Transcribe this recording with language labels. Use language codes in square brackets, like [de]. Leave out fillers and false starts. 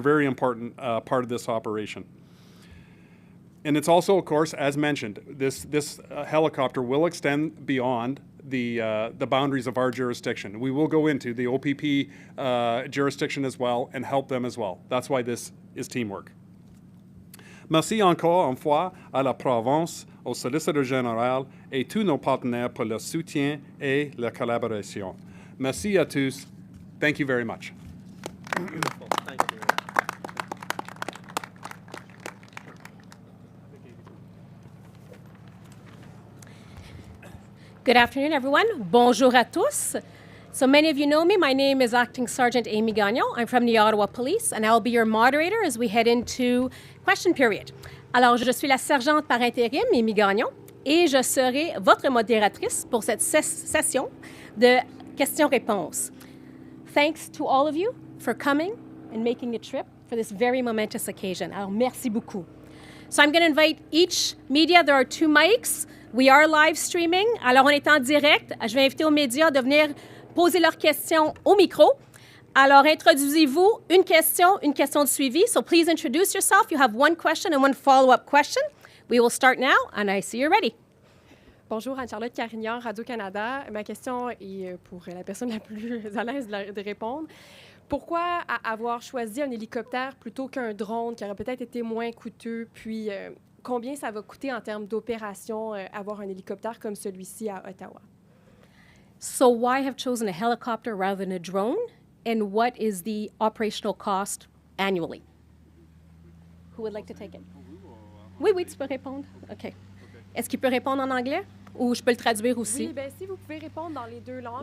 [en] They're very important part of this operation. And it's also, of course, as mentioned, this helicopter will extend beyond the boundaries of our jurisdiction. We will go into the OPP jurisdiction as well and help them as well. That's why this is teamwork. [fr] Merci encore une fois à la province, au Solicitor General et tous nos partenaires pour le soutien et la collaboration. Merci à tous. [en] Thank you very much. Beautiful. Thank you. Good afternoon, everyone. [fr] Bonjour à tous. [en] So many of you know me. My name is Acting Sergeant Amy Gagnon. I'm from the Ottawa Police, and I'll be your moderator as we head into question period. [fr] Alors, je suis la sergente par intérim, Amy Gagnon, et je serai votre modératrice pour cette session de questions-réponses. [en] Thanks to all of you for coming and making the trip for this very momentous occasion. [fr] Alors, merci beaucoup. [en] So I'm going to invite each media. There are 2 mics. We are live streaming. [fr] Alors, on est en direct. Je vais inviter aux médias de venir poser leurs questions au micro. Alors, introduisez-vous une question de suivi. [en] So please introduce yourself. You have 1 question and 1 follow-up question. We will start now, and I see you're ready. [fr] Bonjour, Anne-Charlotte Carignan, Radio-Canada. Ma question est pour la personne la plus à l'aise de répondre. Pourquoi avoir choisi un hélicoptère plutôt qu'un drone qui aurait peut-être été moins coûteux? Puis, combien ça va coûter en termes d'opération avoir un hélicoptère comme celui-ci à Ottawa? [en] So why have chosen a helicopter rather than a drone? And what is the operational cost annually? Who would like to take it? [fr] Oui, oui, tu peux répondre. OK. Est-ce qu'il peut répondre en anglais ou je peux le traduire aussi? Oui, bien, si vous pouvez répondre dans les deux langues.